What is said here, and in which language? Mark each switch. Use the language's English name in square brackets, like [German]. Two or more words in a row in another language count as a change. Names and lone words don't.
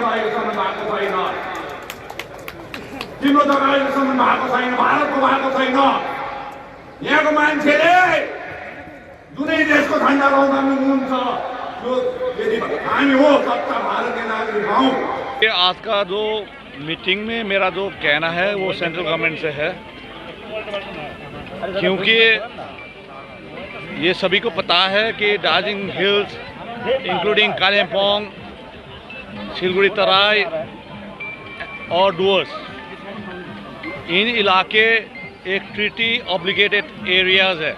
[Nepali] अहिलेसम्म भएको छैन, तिम्रो जग्गा अहिलेसम्म भएको छैन, भारतको भएको छैन। यहाँको मान्छेले जुनै देशको झन्डा लगाउँदा पनि हुन्छ। यो यदि हामी हो सच्चा भारतीय नागरिक हौँ। [Hindi] आज का जो मीटिंग में मेरा जो कहना है वो [English] central government [Hindi] से है, क्योंकि ये सभी को पता है कि दार्जिलिंग हिल्स इंक्लूडिंग कालिम्पोंग, सिलगुड़ी तराई और डुवर्स, इन इलाके एक [English] treaty obligated areas [Hindi] है।